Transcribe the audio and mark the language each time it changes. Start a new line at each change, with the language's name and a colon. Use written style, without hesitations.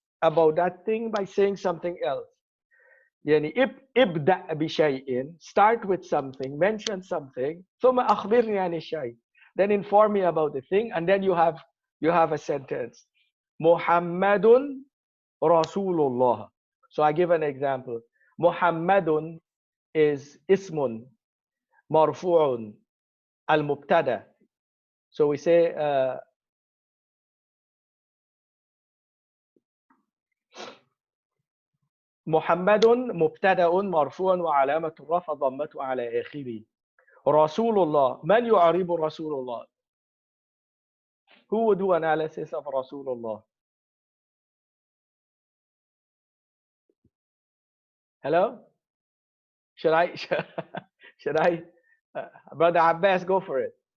English: about that thing by saying something else.
Arabic: يعني ابدأ بشيء,
English: start with something, mention something,
Arabic: ثم أخبرني عن الشيء,
English: then inform me about the thing, and then you have a sentence.
Arabic: محمد رسول الله.
English: So I give an example.
Arabic: محمد is اسم مرفوع المبتدا.
English: So we say
Arabic: محمد مبتدا مرفوع وعلامة الرفع ضمته على آخره. رسول الله, من يعرب رسول الله?
English: Who would do analysis of رسول الله? Hello? Should I Brother Abbas, go for it.